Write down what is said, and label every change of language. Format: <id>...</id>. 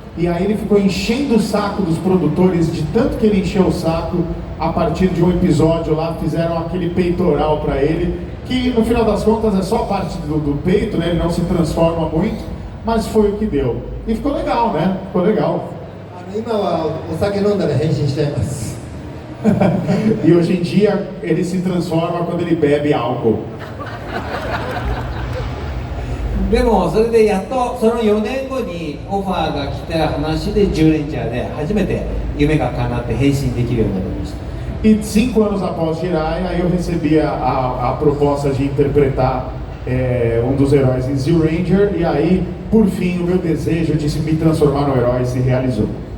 <pt>E aí ele ficou enchendo o saco dos produtores, de tanto que ele encheu o saco. A partir de um episódio lá, fizeram aquele peitoral para ele, que no final das contas é só a parte do peito, né, ele não se transforma muito, mas foi o que deu. E ficou legal, né, ficou legal.</pt> <ja>今はお酒飲んだら変身しちゃいます。</ja> <pt>E hoje em dia ele se transforma quando ele bebe álcool.</pt> <ja>でもそれでやっとその4年後にオファーが来た話で10レンジャーで初めて夢が叶って変身できるようになりました。</ja> <pt>E 5 anos após Jiraiya, eu recebi a proposta de interpretar um dos heróis em Zio Ranger, e aí, por fim, o meu desejo de me transformar no herói se realizou.</pt>